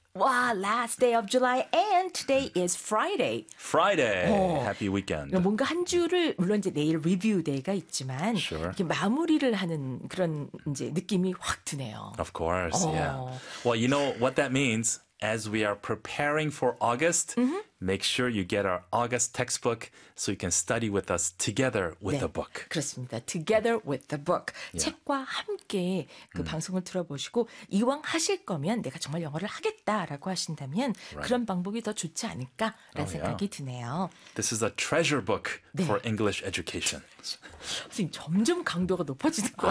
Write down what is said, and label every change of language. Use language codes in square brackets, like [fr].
[en] Wow, last day of July, and today is Friday. Friday, happy weekend. [ko] 뭔가 한 주를 물론 이제 내일 리뷰 데이가 있지만 [en] sure. [ko] 이렇게 마무리를 하는 그런 이제 느낌이 확 드네요. [en] Of course, yeah. Well, you know what that means. As we are preparing for August, make sure you get our August textbook so you can study with us together with [ko] 네, [en] the book. [ko] 그렇습니다. [en] Together with the book. Yeah. [ko] 책과 함께 그 방송을 들어보시고 이왕 하실 거면 내가 정말 영어를 하겠다라고 하신다면 [en] right. [ko] 그런 방법이 더 좋지 않을까라는 [en] oh, [ko] 생각이 [en] yeah. [ko] 드네요. [en] This is a treasure book [ko] 네. [en] for English education. [ko] 선생님, 점점 강도가 높아지는 것 같아요.